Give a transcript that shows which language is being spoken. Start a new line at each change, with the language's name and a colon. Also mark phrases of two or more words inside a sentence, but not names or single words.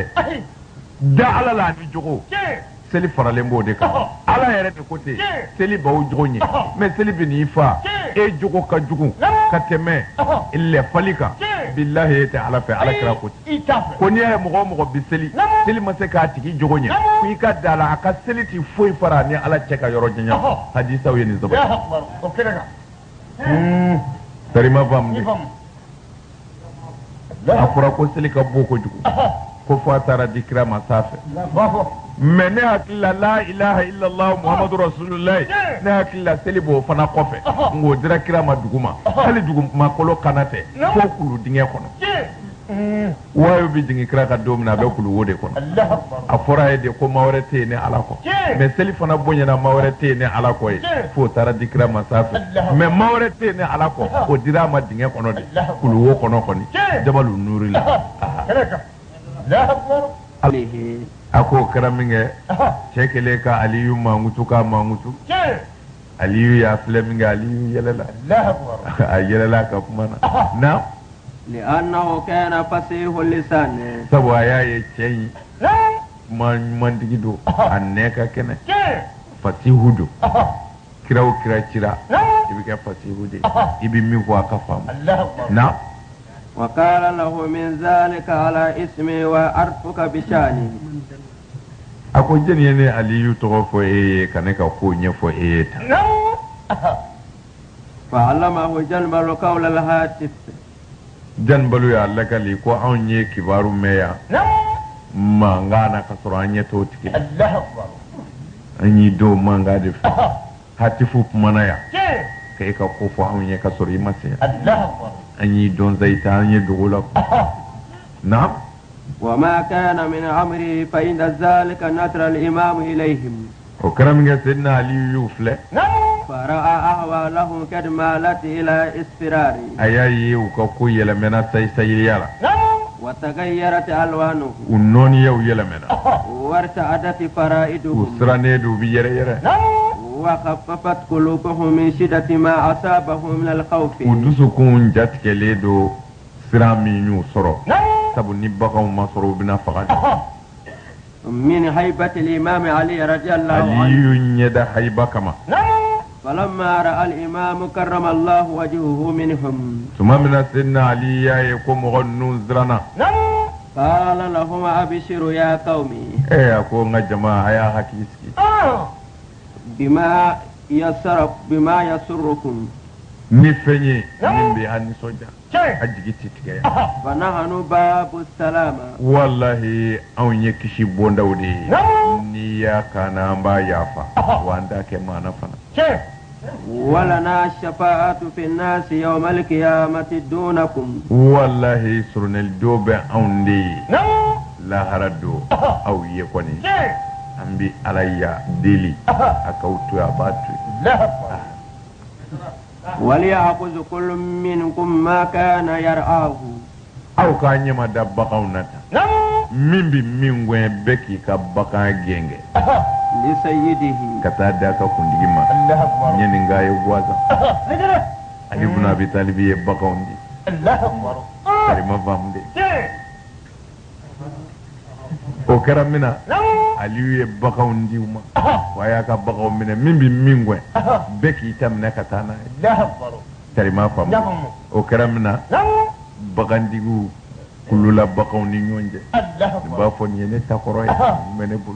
Bambara: da ala la ani jogo seli faralen b'o de kan ala yɛrɛ de ko ten seli b'aw jogo ɲɛ mais seli bɛ n'i fa e jogo ka jugu ka tɛmɛ lɛfali kan billahi e tɛ ala fɛ ala kira ko ten ko n'i y'a ye mɔgɔ o mɔgɔ bi seli seli ma se k'a tigi jogo ɲɛ ko i ka da la a ka seli ti foyi fara ni ala cɛ ka yɔrɔ janya hadisaw ye nin sabati sarima faamu a fɔra ko seli ka bon kojugu ko fo a taara di kira ma sanfɛ mais ne hakili la
Arabic: لا إله إلا الله محمد رسول الله
Bambara: ne hakili la seli b'o fana kɔfɛ ngo dira kira ma dugu ma hali dugumakolo kana tɛ fo kulu dingɛ kɔnɔ wayo bi jigin kira ka don min na a bɛ kulu wo de kɔnɔ a fɔra ye de ko maa wɛrɛ tɛ yen ni ala kɔ mais seli fana bonyana maa wɛrɛ tɛ yen ni ala kɔ ye fo taara di kira ma sanfɛ mais maa wɛrɛ tɛ yen ni ala kɔ o dira a ma dingɛ kɔnɔ de kulu wo kɔnɔ kɔni jabalu nuri la a ko kɛra min kɛ cɛ kelen ka aliyu mankutu k'a mankutu aliyu y'a filɛ min kɛ aliyu yɛlɛla a yɛlɛla ka kuma na
Arabic: لأنه كان فصيح اللسان
Bambara: sabu a y'a ye cɛ in kuma ɲumantigi don a nɛ ka kɛnɛ fasihu don kira o kira cira i bɛ kɛ fasihu de i bɛ min fɔ a ka faamu na
Arabic: وقال له من ذلك على اسمي وأعرفك بشاني
Bambara: a ko jɛni ye ne aliyu tɔgɔ fɔ e ye ka ne ka ko ɲɛfɔ e ye tan
Arabic: فعلمه جنبل قول الهاتف
Bambara: janbalu y'a lakali ko anw ye kibaru mɛn yan mankan na ka sɔrɔ an ɲɛ t'o tigi la an y'i don mankan de fɛ hatifu kumana yan ka e ka ko fɔ anw ye ka sɔrɔ i ma se yan an y'i don zayita an ye dogo la na
Arabic: وما كان من أمره فإن ذلك نظر الإمام إليهم
Bambara: o kɛra min kɛ sedina aliyu y'u filɛ
Arabic: فرأى أحوالهم قد مالت إلى اصفرار
Bambara: a y'a ye u ka ko yɛlɛmɛna sayi-sayiliya la
Arabic: وتغيرت ألوانه
Bambara: u nɔɔniyaw yɛlɛmɛna
Arabic: وارتعدت
Bambara: u
Arabic: فرائدهم
Bambara: sirannen don u bi yɛrɛ-yɛrɛ
Arabic: وخففت قلوبهم من شدة ما أصابهم من الخوف
Bambara: u dusukun jatigɛlen don siran min y'u sɔrɔ sabu ni baganw ma sɔrɔ u bɛna faga de
Arabic: من هيبة الإمام علي رضي الله عنه
Bambara: aliyu ɲɛda hayiba kama
Arabic: فلما رأى الإمام كرم الله وجهه منهم
Bambara: tuma min na sedina ali y'a ye ko mɔgɔ ninnu siranna
Arabic: قال لهم أبشروا يا قومي
Bambara: a ko n ka jama a y'a hakili sigi
Arabic: بما يسركم
Bambara: ni fɛn ye min bɛ a nisɔndiya a jigi tɛ tigɛ yan
Arabic: فنحن باب السلامة
Bambara: walahi anw ye kisi bondaw de ye n'i y'a kana an b'a yafa wa an t'a kɛ maana fana
Arabic: ولنا الشفاعة في الناس يوم القيامة دونكم
Bambara: walahi surunɛli do bɛ anw de ye lahara do aw ye kɔni an bɛ ala ya deli a k'aw to yen a b'a to yen
Arabic: وليأخذ كل منكم ما كان يرعاه
Bambara: aw k'a ɲɛma da baganw na tan min bɛ min gɛn bɛɛ k'i ka bagan gɛngɛ
Arabic: لسيده
Bambara: ka taa da ka kuntigi ma n ye nin k'a ye buwazan ali ibn abi talib ye baganw di karima faamu de o kɛra min na aliyu ye baganw di u ma wa a y'a ka baganw minɛ min bɛ min gɛn bɛɛ k'i ta minɛ ka taa n'a ye karima faamu o kɛra min na bagantigiw kulula baganw ni ɲɔgɔn cɛ i b'a fɔ nin ye ne ta kɔrɔ ye nin bɛ ne bolo